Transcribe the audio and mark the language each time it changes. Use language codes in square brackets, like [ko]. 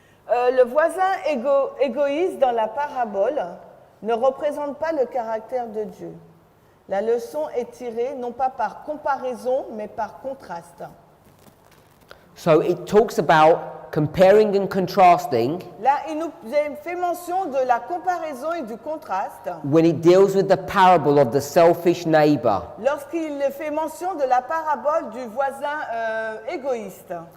[fr] Le voisin égoïste dans la parabole ne représente pas le caractère de Dieu. La leçon est tirée non pas par comparaison, mais par contraste. [en] So it talks about comparing and contrasting [fr] Là, il nous fait mention de la comparaison et du contraste [en] when it deals with the parable of the selfish neighbor. [fr] lorsqu'il fait mention de la parabole du voisin égoïste.